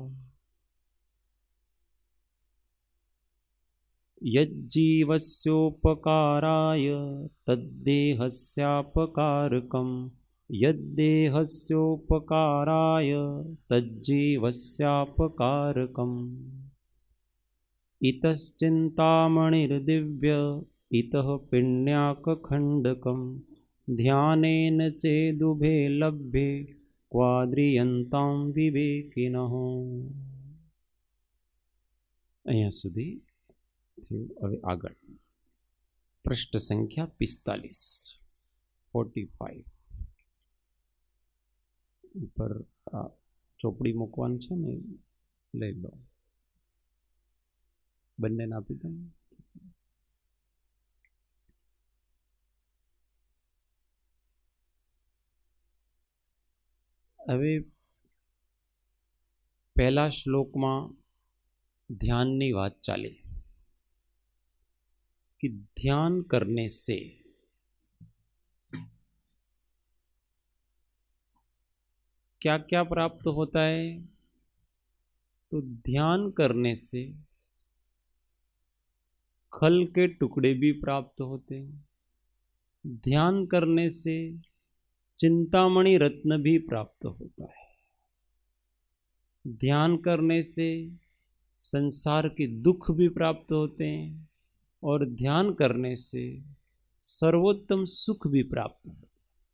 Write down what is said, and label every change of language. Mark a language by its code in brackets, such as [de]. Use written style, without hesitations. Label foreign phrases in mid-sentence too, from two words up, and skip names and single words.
[sa] यज्जीवस्योपकाराय तद्देहस्यापकारकं यद्देहस्योपकाराय तज्जीवस्यापकारकम्। इतश्चिन्तामणिर्दिव्य इतः पिण्याकखण्डकं ध्यानेन चेदुभे लभ्ये क्वाद्रियन्तां विवेकिनः। [gu] અહીંયા સુધી હવે આગળ પ્રશ્ન સંખ્યા 45 ઉપર ચોપડી મૂકવાનું છે ને, લઈ લો, બંનેને આપી દો. હવે પહેલા શ્લોકમાં ધ્યાનની [hi] बात चाली कि ध्यान करने से क्या क्या प्राप्त होता है। तो ध्यान करने से खल के टुकड़े भी प्राप्त होते हैं, ध्यान करने से चिंतामणि रत्न भी प्राप्त होता है, ध्यान करने से संसार के दुख भी प्राप्त होते हैं और ध्यान करने से सर्वोत्तम सुख भी प्राप्त होता है।